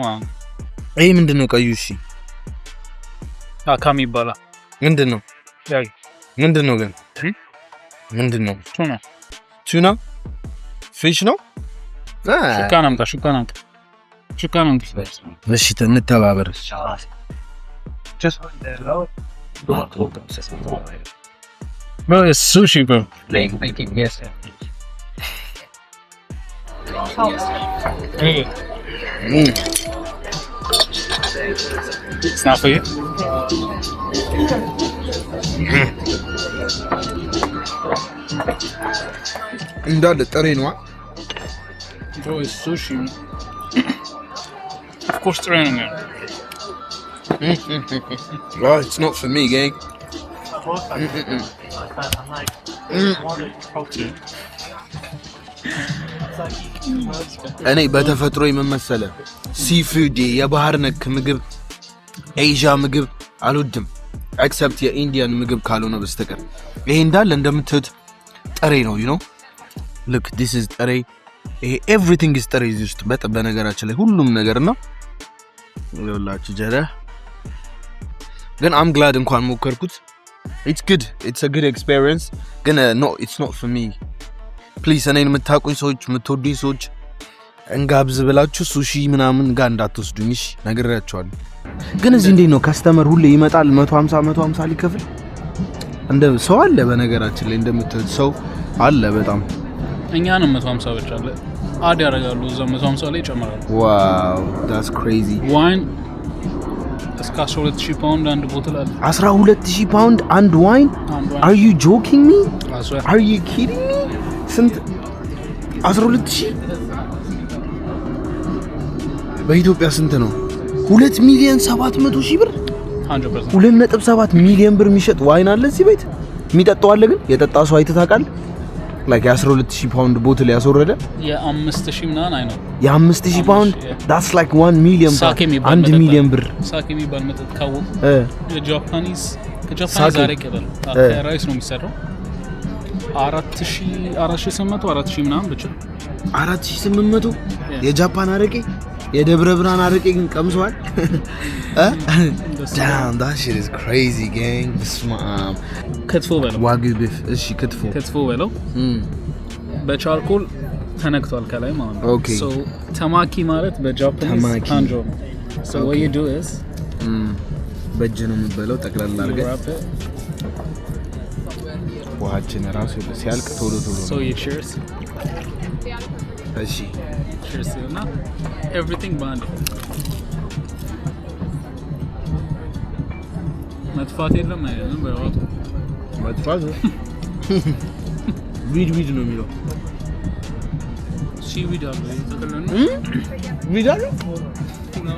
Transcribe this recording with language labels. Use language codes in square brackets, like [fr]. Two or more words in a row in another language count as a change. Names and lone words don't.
[am] ይሄ ምንድነው ቀዩ እሺ አካሚ ይባላል ምንድነው ምንድነው ግን ምንድነው ቱና ፊሽ ነው ሹካናም እሺ እንተባበር [en] bro it's sushi bro yes it's not for you [am] እንዳለ ጥሬ ነው [en] bro it's sushi of course [am] ጥሬ ነው [en] well it's not for me gang [am] እኔ በተፈጥሮ የመመሰለ ሲፉድ የባህር ነክ ምግብ ኤዥያ ምግብ አልወድም ኤክሰፕት የኢንዲያን ምግብ ካልሆነ በስተቀር ይሄ እንዳለ እንደምትት ጥሬ ነው [en] you know look this is [am] ጥሬ ይሄ [en] everything is [am] ጥሬ እዚህ ውስጥ በነገራችን ላይ ሁሉም ነገርና ይኸውላችሁ ጀረ ግን [en] I'm glad [am] እንኳን ሞከርኩት [en] it's good it's a good experience [am] ግን [en] no it's not for me please [am] እኔን የምታውቁኝ ሰዎች የምትወዱኝ ሰዎች እንጋብዝ ብላችሁ ሱሺ ምናምን ጋር እንዳትወስዱኝ እሺ ነግሬያችኋለሁ ግን እዚህ እንዴት ነው ካስተመር ሁሌ ይመጣል 150 ሊከፍል እንደ ሰው አለ በነገራችን ላይ እንደምትል ሰው አለ በጣም እኛንም 150 ብቻ አለ አድ ያደርጋሉ እዛ 150 ላይ ይጨምራሉ [en] wow that's crazy [am] ዋይን እስከ 12000 ፓውንድ አንድ ቦትል አለ 12000 ፓውንድ አንድ ዋይን [en] are you joking me are you kidding me [am] ስንት 12000 በኢትዮጵያ ስንት ነው 2,700,000 ብር 100% 2.7 ሚሊዮን ብር የሚሸጥ ዋይን አለ እዚህ ቤት የሚጠጣው አለ ግን የጠጣ ሰው አይተህ ታውቃለህ? like 12000 ፓውንድ ቦትል ያስወረደ የ5000 ምናምን አይ ነው የ5000 ፓውንድ [en] that's like 1 million [am] 1 ሚሊዮን ብር ሳኬ የሚባል መጠጥ ካወቁ የጃፓኒዝ አረቄ በል ራይስ ነው የሚሰራው 4800 ምናምን ብቻ 4800 የጃፓን አረቄ የደብረ ብርሃን አረቄ ግን ቀምሷል [en] damn that shit is crazy gang [am] ክትፎ በለው ዋግዩ ቢፍ እሺ ክትፎ በለው በቻርኮል ተነክቷል ከላይ ማለት ነው so ታማኪ ማለት በጃፓኒዝ ካንጆ ነው [en] so what you do is [am] በእጅ ነው የምበለው ጠቅላላ አድርገህ ውሃችን ራሱ ሲያልቅ ቶሎ [en] so you cheers [am] እሺ cheers እና everything band መጥፋት የለም አይደለም በራቱ መጥፋት ዊድ ነው የሚለው ሲዊድ አለ ተከለነ ዊድ አለ ነው